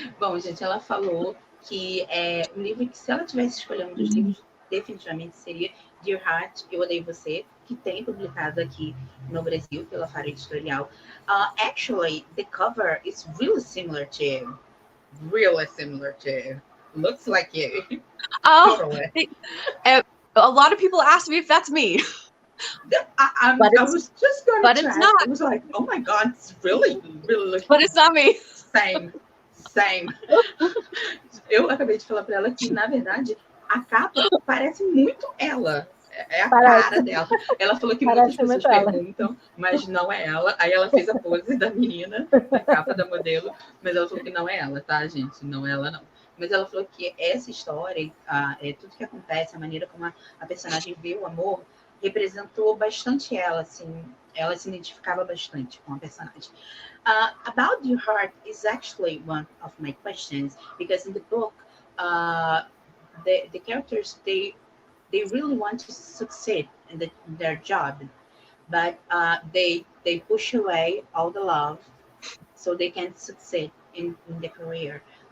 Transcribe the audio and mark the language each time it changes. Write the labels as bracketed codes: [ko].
[pt] Bom, gente, ela falou que um livro que se ela tivesse escolhido um dos livros, definitivamente seria Dear Heart, Eu Odeio Você, que tem publicado aqui no Brasil pela Faro Editorial. [en] Actually, the cover is really similar to you. Really similar to. Looks like you. Oh, totally. A lot of people ask me if that's me. I was just going to But check. it's not. I was like, oh my God, it's really looking. But it's not me. Same. [pt] Eu acabei de falar para ela que, na verdade, a capa parece muito ela. É a cara dela. Ela falou que muitas pessoas perguntam, mas não é ela. Aí ela fez a pose da menina, a capa da modelo, mas ela falou que não é ela, tá, gente? Não é ela, não. Mas ela falou que essa história, tudo que acontece, a maneira como a personagem vê o amor, representou bastante ela, assim. Ela se identificava bastante com a personagem. [en] About Your Heart is actually one of my questions, because in the book, the characters, they really want to succeed in their job, but they they push away all the love so they can succeed in the career.